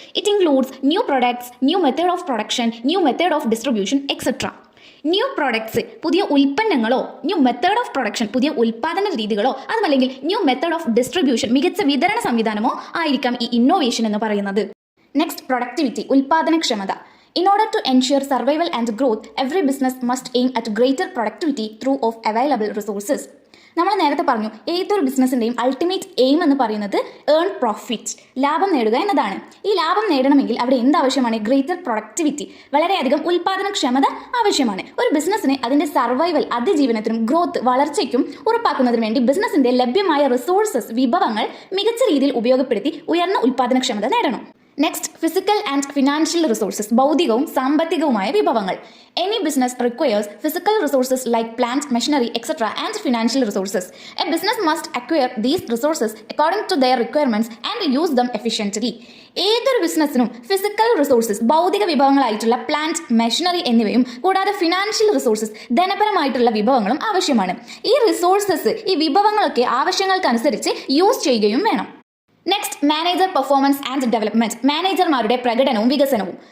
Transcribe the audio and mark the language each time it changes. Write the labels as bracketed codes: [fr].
[en] It includes new products, new method of production, new method of distribution etcetera. New products, [ml] പുതിയ ഉൽപ്പന്നങ്ങളോ, [en] new method of production, [ml] പുതിയ ഉൽപ്പാദന രീതികളോ, അതുമല്ലെങ്കിൽ [en] new method of distribution, [ml] മികച്ച വിതരണ സംവിധാനമോ ആയിരിക്കാം ഈ ഇന്നോവേഷൻ എന്ന് പറയുന്നത്. [en] next, productivity, [ml] ഉൽപ്പാദനക്ഷമത. [en] In order to ensure survival and growth, every business must aim at greater productivity through of available resources. [ml] നമ്മൾ നേരത്തെ പറഞ്ഞു, ഏതൊരു ബിസിനസ്സിൻ്റെയും [en] ultimate aim [ml] എന്ന് പറയുന്നത് [en] earn profit, [ml] ലാഭം നേടുക എന്നതാണ്. ഈ ലാഭം നേടണമെങ്കിൽ അവിടെ എന്താവശ്യമാണ്? [en] greater productivity, [ml] വളരെയധികം ഉൽപ്പാദനക്ഷമത ആവശ്യമാണ്. ഒരു ബിസിനസ്സിനെ അതിൻ്റെ സർവൈവൽ, അതിജീവനത്തിനും ഗ്രോത്ത്, വളർച്ചയ്ക്കും ഉറപ്പാക്കുന്നതിന് വേണ്ടി ബിസിനസ്സിൻ്റെ ലഭ്യമായ റിസോഴ്സസ്, വിഭവങ്ങൾ മികച്ച രീതിയിൽ ഉപയോഗപ്പെടുത്തി ഉയർന്ന ഉൽപ്പാദനക്ഷമത നേടണം. [en] next, physical and financial resources, [ml] ഭൗതികവും സാമ്പത്തികവുമായ വിഭവങ്ങൾ. [en] Any business requires physical resources like plant, machinery, etc. and financial resources. A business must acquire these resources according to their requirements and use them efficiently. [ml] ഏതൊരു ബിസിനസ്സിനും [en] physical resources, [ml] ഭൗതിക വിഭവങ്ങളായിട്ടുള്ള plant, machinery എന്നിവയും കൂടാതെ [en] financial resources, [ml] ധനപരമായിട്ടുള്ള വിഭവങ്ങളും ആവശ്യമാണ്. ഈ resources, ഈ വിഭവങ്ങളൊക്കെ ആവശ്യങ്ങൾക്കനുസരിച്ച് യൂസ് ചെയ്യുകയും വേണം. [en] next, manager performance and development, [ml] മാനേജർമാരുടെ പ്രകടനവും വികസനവും.